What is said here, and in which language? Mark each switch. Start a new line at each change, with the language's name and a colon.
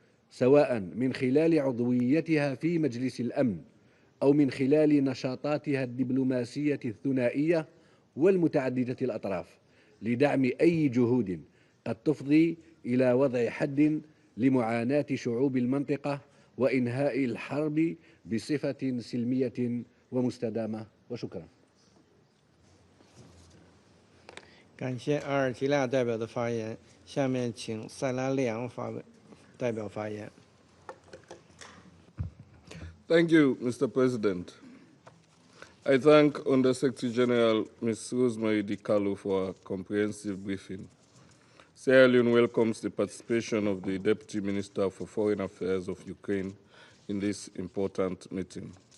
Arabic: سواء من خلال عضويتها في مجلس الأمن أو من خلال نشاطاتها الدبلوماسية الثنائية والمتعددة الأطراف لدعم أي جهود قد تفضي إلى وضع حد لمعاناة شعوب المنطقة وإنهاء الحرب بصفة سلمية ومستدامة. وشكرا.
Chinese: 感谢阿尔及利亚代表的发言，下面请塞拉利昂代表发言。
English: Thank you, Mr. President. I thank Undersecretary General Ms. Rosemary DiCarlo for a comprehensive briefing. Sierra Leone welcomes the participation of the Deputy Minister for Foreign Affairs of Ukraine in this important meeting.